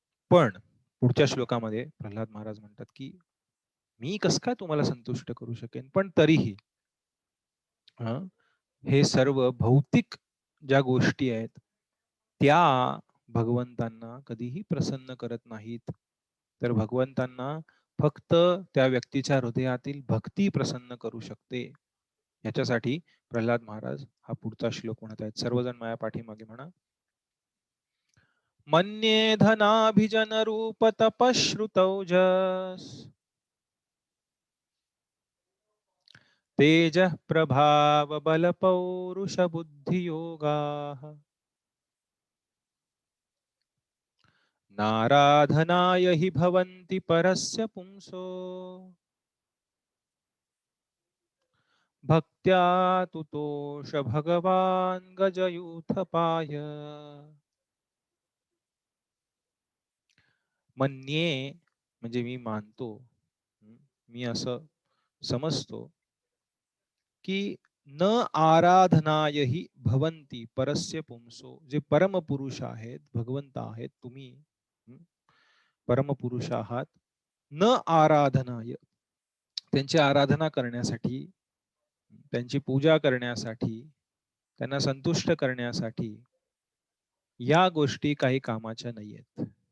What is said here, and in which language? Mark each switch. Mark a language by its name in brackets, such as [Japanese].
[Marathi] पण पुढच्या श्लोकामध्ये प्रल्हाद महाराज म्हणतात की मी कस काय तुम्हाला संतुष्ट करू शकेन, पण तरीही हे सर्व भौतिक ज्या गोष्टी आहेत त्या भगवंतांना कधीही प्रसन्न करत नाहीत, तर भगवंतांना फक्त त्या व्यक्तीच्या हृदयातील भक्ती प्रसन्न करू शकते. याच्यासाठी प्रल्हाद महाराज हा पुढचा श्लोक म्हणत आहेत. सर्वजण माझ्या पाठीमागे म्हणा. [Sanskrit] मन्ये धनाभिजन रूप तपश्रुतौजस तेज प्रभाव बल पौरुष बुद्धि योगाः नाराधनाय हि भवन्ति परस्य पुंसो भक्त्या तुतोष भगवान गजयूथपाय. मन्ये [Marathi] म्हणजे मी मानतो, मी असं समजतो की [Sanskrit] न आराधनाय हि भवन्ति परस्य पुंसो, [Marathi] जे परमपुरुष आहेत, भगवंत आहेत, तुम्ही परमपुरुष आहात, [Sanskrit] न आराधनाय, [Marathi] त्यांची आराधना करण्यासाठी, त्यांची पूजा करण्यासाठी, त्यांना संतुष्ट करण्यासाठी या गोष्टी काही कामाच्या नाही आहेत.